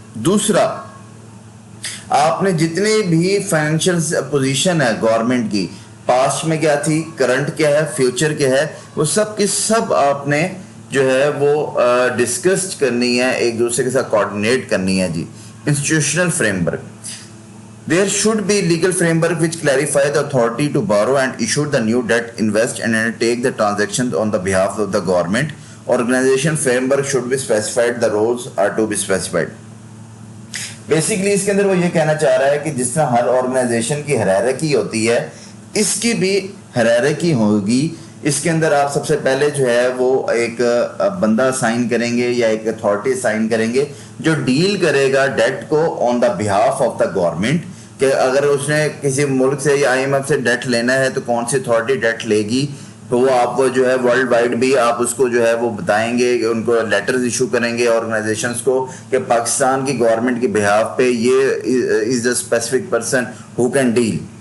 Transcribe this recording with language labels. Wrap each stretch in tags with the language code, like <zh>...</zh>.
<ur>دوسرا, آپ نے جتنی بھی فائنینشیل پوزیشن ہے گورنمنٹ کی, پاسٹ میں کیا تھی, کرنٹ کیا ہے, فیوچر کیا ہے, وہ سب کی سب آپ نے جو ہے وہ ڈسکس کرنی ہے, ایک دوسرے کے ساتھ کوآرڈینیٹ کرنی ہے جی.</ur> <en>Institutional framework, there should be legal framework which clarify the authority to borrow and issue the new debt, invest and undertake the transactions on the behalf of the government. Organization framework should be specified, the roles are to be specified.</en> <ur>Basically اس کے اندر وہ یہ کہنا چاہ رہا ہے کہ جس طرح ہر آرگنائزیشن کی ہیرارکی ہوتی ہے, اس کی بھی ہیرارکی ہوگی. اس کے اندر آپ سب سے پہلے جو ہے وہ ایک بندہ سائن کریں گے یا ایک اتھارٹی سائن کریں گے جو ڈیل کرے گا ڈیٹ کو</ur> <en>on the behalf of the government,</en> <ur>کہ اگر اس نے کسی ملک سے یا آئی ایم ایف سے ڈیٹ لینا ہے تو کون سی اتھارٹی ڈیٹ لے گی, تو وہ آپ کو جو ہے ورلڈ وائڈ بھی آپ اس کو جو ہے وہ بتائیں گے, کہ ان کو لیٹرز ایشو کریں گے آرگنائزیشنس کو کہ پاکستان کی گورنمنٹ کی بہاف پہ یہ</ur> <en>Is the specific person who can deal.</en>